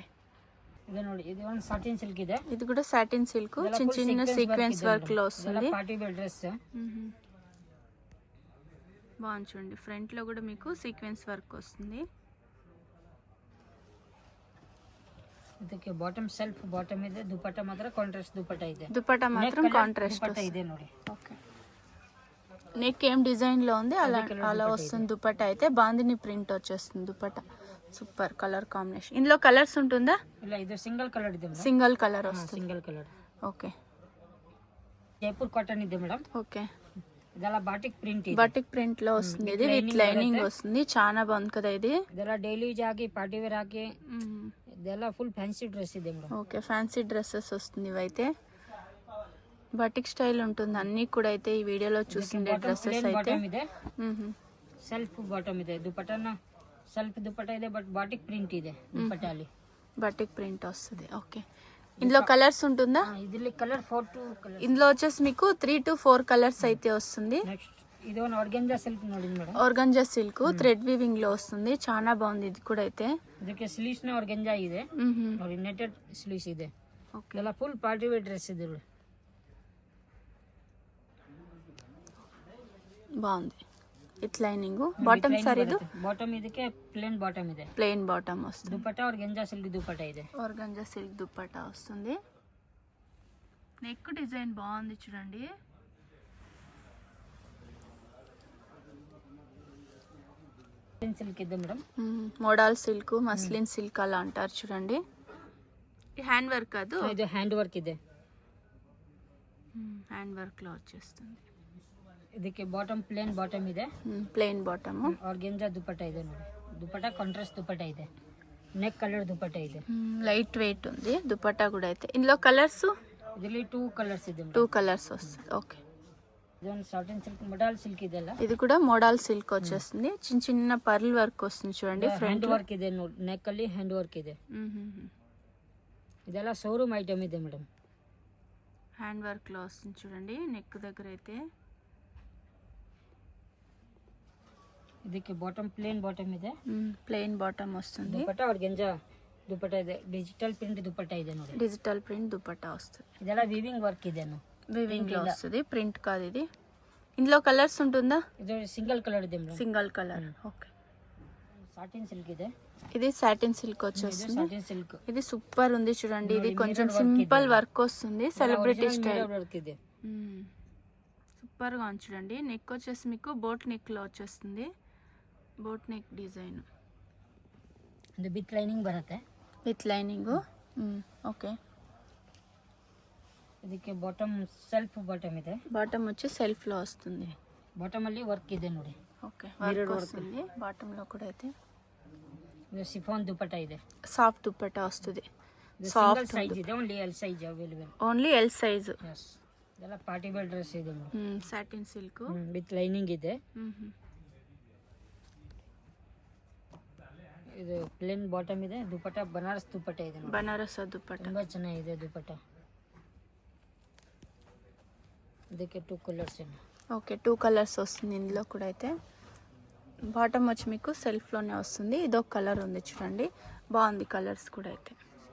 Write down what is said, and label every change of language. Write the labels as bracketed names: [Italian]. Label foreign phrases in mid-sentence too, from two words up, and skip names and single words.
[Kannada] ఇది ನೋಡಿ. ఇది ಒಂದು [English] satin silk [Kannada] ಇದೆ. [Telugu] ఇది కూడా [English] satin silk. [Telugu] చిన్న చిన్న [English] sequence work [Telugu] లో వస్తుంది. [English] party wear dress. [Telugu] బాగుంది చూడండి. ఫ్రంట్ లో కూడా మీకు [English] sequence work [Telugu] వస్తుంది. [Kannada] ಇದಕ್ಕೆ ಬಾಟಮ್ [English] self bottom [Kannada] ಇದೆ, ದುಪಟ್ಟ ಮಾತ್ರ ಕಾಂಟ್ರಾಸ್ಟ್ ದುಪಟ್ಟ ಇದೆ. [Telugu] దుపట్టా మాత్రం కాంట్రాస్ట్ [Kannada] ದುಪಟ್ಟ ಇದೆ ನೋಡಿ. [Telugu] ఓకే. నెక్ ఏం డిజైన్ లో ఉంది అలా అలా వస్తుంది. దుపట్టా అయితే బాందిని ప్రింట్ వచ్చేస్తుంది. దుపట్టా [English] super colour combination. [Telugu] ఇందులో కలర్స్ ఉంటుందా? [Kannada] ಇಲ್ಲ ಇದು [English] single colour [Kannada] ಇದೆ ಮೇಡಮ್. [English] single colour [Telugu] వస్తుంది. [English] single colour. [Telugu] ఓకే [Kannada] జైపూర్ కాటన్ ಇದೆ మేడం. [Telugu] ఓకే. [Kannada] ಇದೆಲ್ಲ [English] batik print [Kannada] ಇದೆ. [English] batik print [Telugu] లో వస్తుంది. ఇది [English] with lining [Telugu] వస్తుంది. చాలా బాగుంది కదా ఇది. [Kannada] ಇದೆಲ್ಲ [English] daily use [Kannada] ಆಗಿ [English] party wear [Kannada] ಹಾಕಿ ಇದೆಲ್ಲ [English] full fancy dress [Kannada] ಇದೆ మేడం. [English] OK fancy dresses [Telugu] వస్తుంది ఇవైతే. [English] batik style [Telugu] ఉంటుంది అన్ని కూడా అయితే ఈ వీడియోలో చూసిండే డ్రెస్సెస్ అయితే. [Kannada] బాటమ్ ಇದೆ, [English] self bottom [Kannada] ಇದೆ, ದುಪಟ್ಟನ ಸೆಲ್ಫ್ ದುಪಟ್ಟ ಇದೆ [English] but batik print [Kannada] ಇದೆ ದುಪಟ್ಟಲ್ಲಿ. [English] batik print [Telugu] వస్తుంది. ఓకే. ఇందులో కలర్స్ ఉంటుందా? [Kannada] ಇದರಲ್ಲಿ ಕಲರ್ 4 to ಕಲರ್. [Telugu] ఇందులో వచ్చేసి మీకు 3 to 4 కలర్స్ అయితే వస్తుంది. [Kannada] నెక్స్ట్ ఇది ಒಂದು [English] organza silk [Kannada] ನೋಡಿ ಮೇಡಮ್. [English] organza silk thread weaving [Telugu] లో వస్తుంది. చాలా బాగుంది ఇది కూడా అయితే. [Kannada] ಇದಕ್ಕೆ ಸ್ಲೀವ್ಸ್ ನ ಆರ್ಗನ್ಜಾ ಇದೆ ನೋಡಿ, [English] netted sleeves [Kannada] ಇದೆ. [Telugu] ఓకే. [Kannada] ಎಲ್ಲ [English] full party wear dress [Kannada] ಇದೆ. [Telugu] బాగుంది. [English] it lining bottom sorry [Telugu] ఇది. [Kannada] ಬಾಟಮ್ ಇದಕ್ಕೆ [English] plain bottom [Kannada] ಇದೆ, [English] plain bottom [Telugu] వస్తుంది. [Kannada] ದುಪಟ್ಟ [English] organza silk [Kannada] ದುಪಟ್ಟ ಇದೆ. [English] organza silk [Telugu] దుపట్టా వస్తుంది. [English] neck design [Telugu] బాగుంది చూడండి. [Kannada] సిల్క్ ಇದೆ మేడం. [English] modal silk, muslin silk [Telugu] అలా అంటారు చూడండి. [English] hand work [Telugu] కాదు, [Kannada] ಇದು [English] hand work [Kannada] ಇದೆ. [English] hand work [Telugu] లో వచ్చేస్తుంది. [Kannada] ಇದಕ್ಕೆ ಬಾಟಮ್ [English] plain bottom [Kannada] ಇದೆ, [English] plain bottom. [Kannada] ಆರ್ಗನ್ಜಾ ದುಪಟ್ಟ ಇದೆ ನೋಡಿ. ದುಪಟ್ಟ ಕಾಂಟ್ರಾಸ್ಟ್ ದುಪಟ್ಟ ಇದೆ, [English] neck colour [Kannada] ದುಪಟ್ಟ ಇದೆ. [English] light weight [Telugu] ఉంది దుపట్టా కూడా అయితే. ఇందులో కలర్స్ [Kannada] ಇದರಲ್ಲಿ 2 ಕಲರ್ಸ್ ಇದೆ. [Telugu] 2 కలర్స్ వస్తుంది. ఓకే. [Kannada] ಇದೊಂದು [English] satin silk, modal silk [Kannada] ಇದೆಲ್ಲ. [Telugu] ఇది కూడా [English] modal silk [Telugu] వచ్చేస్తుంది. చిన్న చిన్న [English] pearl work [Telugu] వస్తుంది చూడండి. [English] hand work [Kannada] ಇದೆ ನೋಡಿ, ನೆಕ್ ಅಲ್ಲಿ [English] hand work [Kannada] ಇದೆ. ಇದೆಲ್ಲ [English] showroom item [Kannada] ಇದೆ ಮೇಡಮ್. [English] hand work [Telugu] లో వస్తుంది చూడండి నెక్ దగ్గర అయితే. [Kannada] ಇದಕ್ಕೆ ಬಾಟಮ್ [English] plain bottom [Kannada] ಇದೆ, [English] plain bottom [Telugu] వస్తుంది. [Kannada] ದುಪಟ್ಟ ಆರ್ಗನ್ಜಾ ದುಪಟ್ಟ ಇದೆ, [English] digital print [Kannada] ದುಪಟ್ಟ ಇದೆ ನೋಡಿ. [English] digital print [Telugu] దుపట్టా వస్తుంది. [Kannada] ಇದೆಲ್ಲ [English] weaving work [Kannada] ಇದೆ. [Telugu] వీవింగ్ లో వస్తుంది, ప్రింట్ కాదు ఇది. ఇందులో కలర్స్ ఉంటుందా? [Kannada] ಇದು [English] single colour [Kannada] ಇದೆ ಮೇಡಮ್. [English] single colour. OK. [Kannada] ಸಾಟಿನ್ ಸಿಲ್ಕ್ ಇದೆ. [Telugu] ఇది [English] satin silk [Kannada] ಇದು [Telugu] వచ్చేస్తుంది. [English] satin silk. [Telugu] ఇది సూపర్ ఉంది చూడండి. ఇది కొంచెం [English] simple work [Telugu] వస్తుంది, [English] celebrity style. [Kannada] ವರ್ಕ್ ಇದೆ. [Telugu] సూపర్ గా ఉంది చూడండి. నెక్ వచ్చేసి మీకు [English] boat neck [Telugu] లో వచ్చేస్తుంది. [English] boat neck design [Kannada] ಇದು [English] with lining [Kannada] ಬರುತ್ತೆ. [English] with lining. OK. [Kannada] ಇದಕ್ಕೆ ಬಾಟಮ್ [English] self bottom [Kannada] ಇದೆ, [Telugu] బాటమ్ వచ్చి సెల్ఫ్ లో వస్తుంది. [Kannada] ಬಾಟಮ್ ಅಲ್ಲಿ ವರ್ಕ್ ಇದೆ ನೋಡಿ. [Telugu] ఓకే. వర్క్ వస్తుంది బాటమ్ లో కూడా అయితే. [Kannada] ಇದು ಸಿಫಾನ್ ದುಪಟ್ಟ ಇದೆ, [Telugu] సాఫ్ట్ దుపట్టా వస్తుంది. [Kannada] ಸಿಂಗಲ್ [Telugu] సాఫ్ట్ [English] ಸೈಜ್ ಇದೆ, only L size available. only L size. [Kannada] ಎಸ್. ಇದೆಲ್ಲ [English] party wear dress [Kannada] ಇದೆ [English] satin silk with lining [Kannada] ಇದೆ. ಇದು ಪ್ಲೇನ್ ಬಾಟಮ್ ಇದೆ, ದುಪಟ್ಟ ಬನಾರಸ್ ದುಪಟ್ಟ ಇದೆ ನೋಡಿ. [Telugu] బనారస్ దుపట్టా. [Kannada] ತುಂಬಾ ಚೆನ್ನಾಗಿದೆ ದುಪಟ್ಟ. ಇದಕ್ಕೆ 2 ಕಲರ್ಸ್ ಇದೆ. [Telugu] ఓకే. 2 కలర్స్ వస్తుంది ఇందులో కూడా అయితే. బాటమ్ వచ్చి మీకు సెల్ఫ్లోనే వస్తుంది. ఇదొక కలర్ ఉంది చూడండి, బాగుంది కలర్స్ కూడా అయితే.